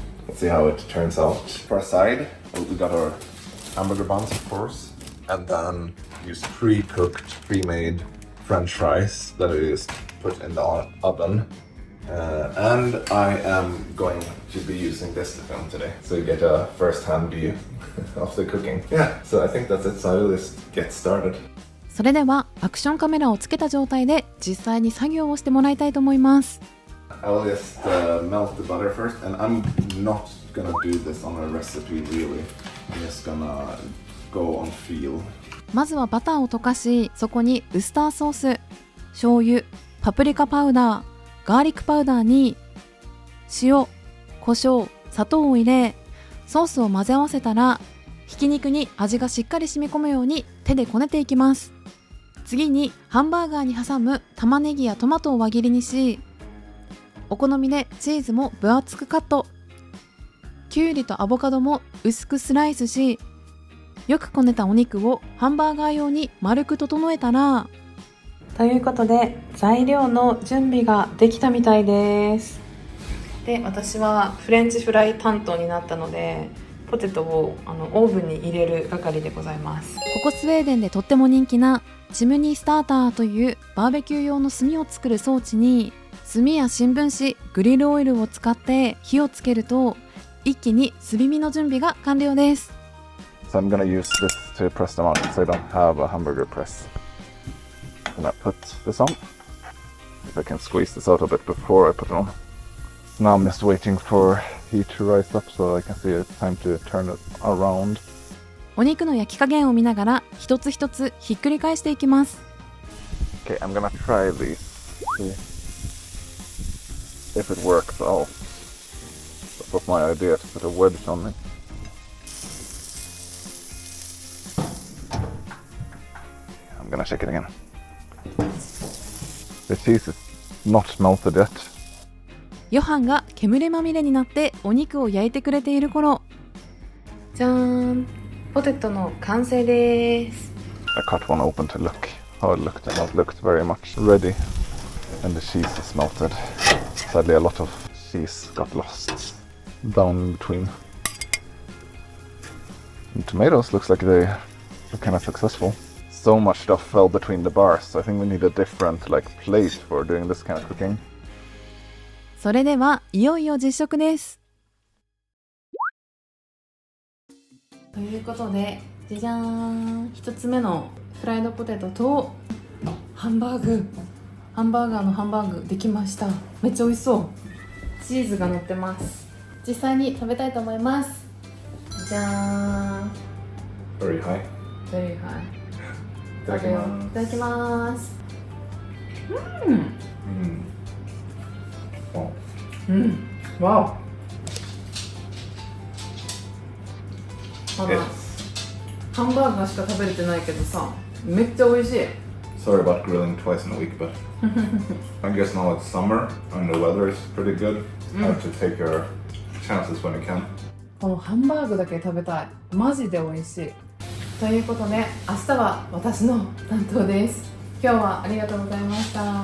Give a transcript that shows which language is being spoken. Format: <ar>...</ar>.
<en>Let's see how it turns out. For a side, we got our hamburger buns, of course, and then use pre-cooked, pre-made French fries that we just put in the oven. And I am going to be using this to film today, so you get a first-hand view of the cooking. Yeah, so I think that's it, so I will just get started.</en> <ja>それではアクションカメラをつけた状態で実際に作業をしてもらいたいと思います。</ja> <en>I will just melt the butter first, and I'm not gonna do this on a recipe really. I'm just gonna go on feel.</en> <ja>まずはバターを溶かし、そこにウスターソース、醤油、パプリカパウダー、ガーリックパウダーに塩、胡椒、砂糖を入れ、ソースを混ぜ合わせたらひき肉に味がしっかり染み込むように手でこねていきます。次にハンバーガーに挟む玉ねぎやトマトを輪切りにし、お好みでチーズも分厚くカット、きゅうりとアボカドも薄くスライスし、よくこねたお肉をハンバーガー用に丸く整えたら、ということで材料の準備ができたみたいです。で、私はフレンチフライ担当になったので、ポテトをオーブンに入れる係でございます。ここスウェーデンでとっても人気なチムニースターターというバーベキュー用の炭を作る装置に、炭や新聞紙、グリルオイルを使って火をつけると、一気に炭火の準備が完了です。</ja> <en>So I'm gonna use this to press them on because I don't have a hamburger press. I'm gonna put this on. If I can squeeze this out a bit before I put it on. Now I'm just waiting for heat to rise up so I can see it's time to turn it around.</en> <ja>お肉の焼き加減を見ながら一つ一つひっくり返していきます。</ja> <en>Okay, I'm gonna try these. See if it works. Oh, that was my idea to put a wedge on me. I'm gonna check it again. The cheese is not melted yet.</en> <ja>ヨハンが煙まみれになってお肉を焼いてくれている頃、じゃーん、ポテトの完成です。 I cut one open to look how it looked, and it looked very much ready. And the cheese is melted. Sadly, a lot of cheese got lost down in between. And tomatoes looks like they were kind of successful. So much stuff fell between the bars, so I think we need a different plate for doing this kind of cooking. それではいよいよ実食です。ということで、じゃじゃーん、1つ目のフライドポテトとハンバーガーのハンバーグできました。めっちゃ美味しそう。チーズが乗ってます。実際に食べたいと思います。じゃーん。</ja> <en>Very high. Very high.</en> <ja>いただきます。わお。まだハンバーガーしか食べれてないけどさ、めっちゃ美味しい。</ja> <en>Sorry about grilling twice in a week, but I guess now it's summer and the weather is pretty good. Have to take your chances when you can.</en> <ja>このハンバーグだけ食べたい。マジで美味しい。ということで、明日は私の担当です。今日はありがとうございました。</ja>